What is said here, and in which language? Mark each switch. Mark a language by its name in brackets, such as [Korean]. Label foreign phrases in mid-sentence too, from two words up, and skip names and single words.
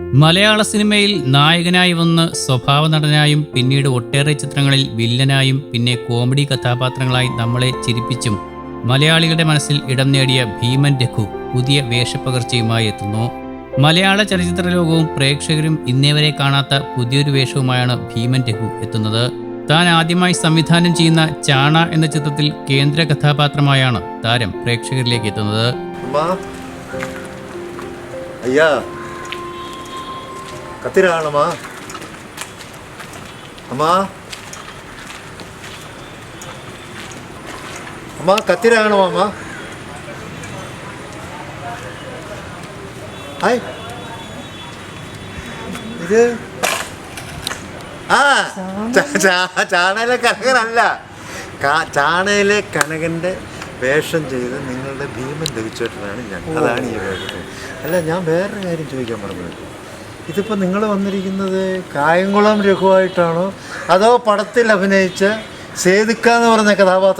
[Malayalam] മലയാള സിനിമയിൽ നായകനായി വന്ന് സ്വഭാവ നടനായും പിന്നീട് ഒട്ടേറെ ചിത്രങ്ങളിൽ വില്ലനായും പിന്നെ കോമഡി കഥാപാത്രങ്ങളായി നമ്മളെ ചിരിപ്പിച്ചും മലയാളികളുടെ മനസ്സിൽ ഇടം നേടിയ ഭീമൻ രഘു പുതിയ വേഷപ്പകർച്ചയുമായി എത്തുന്നു. മലയാള ചലച്ചിത്ര ലോകവും പ്രേക്ഷകരും ഇന്നേവരെ കാണാത്ത പുതിയൊരു വേഷവുമായാണ് ഭീമൻ രഘു എത്തുന്നത്. താൻ ആദ്യമായി സംവിധാനം ചെയ്യുന്ന ചാണ എന്ന ചിത്രത്തിൽ കേന്ദ്ര കഥാപാത്രമായാണ് താരം പ്രേക്ഷകരിലേക്ക് എത്തുന്നത്. [Tamil] கத்திராகணுமா அம்மா அம்மா கத்திராகணுமாம்மா [Malayalam] ஹாய் ഇത് ചാണയിലെ കനകനല്ല, ചാണയിലെ കനകൻ്റെ വേഷം ചെയ്ത് നിങ്ങളുടെ ഭീമൻ രഘുചേട്ടനാണ് ഞാൻ. അതാണ് ഈ വേഷം. അല്ല, ഞാൻ വേറൊരു കാര്യം ചോദിക്കാൻ പറഞ്ഞത്, ഇതിപ്പോൾ നിങ്ങൾ വന്നിരിക്കുന്നത് കായംകുളം രഘുവായിട്ടാണോ അതോ പടത്തിൽ അഭിനയിച്ച സേതുക്ക എന്ന് പറഞ്ഞ കഥാപാത്രം?